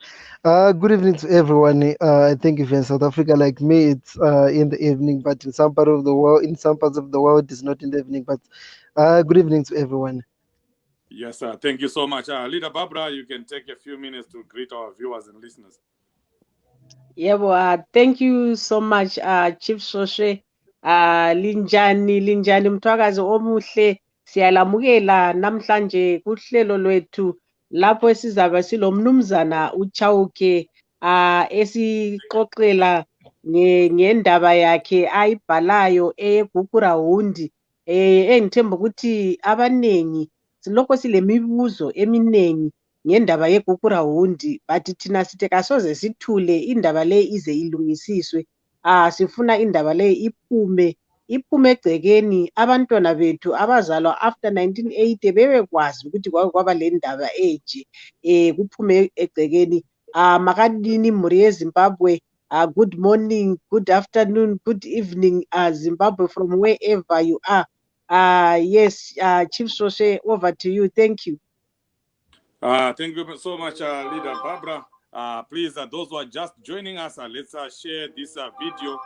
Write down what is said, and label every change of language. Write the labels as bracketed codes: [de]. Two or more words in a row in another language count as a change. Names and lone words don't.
[en] Good evening to everyone. I think if you're in South Africa like me, it's in the evening, but in some parts of the world, it's not in the evening. But good evening to everyone. Yes, sir. Thank you so much. Leader Barbra, you can take a few minutes to greet our viewers and listeners. Yeah, well, thank you so much, Chief Chauke. [nd] Linjani mthwakazi omuhle, siyalamukela namhlanje kuhlelo lwethu lapho sizabe silomnumzana uChauke esixoxela ngendaba yakhe ayibhalayo eGukurahundi. Engithemba ukuthi abanengi silokho silemibuzo eminingi ngendaba yeGukurahundi, but thina sithe kasoze sithule indaba le ize ilungisiswe. Sifuna indaba le iphume egcekeni, abantwana bethu abazalwa after 1980 bebekwazi ukuthi kwaba le ndaba eje, kuphume egcekeni. [sn] Makadini mhuri yeZimbabwe, [en] good morning, good afternoon, good evening, Zimbabwe, from wherever you are. Yes, Chief Chauke, over to you. Thank you. Thank you so much, Leader Barbra. Please, those who are just joining us, let's share this video.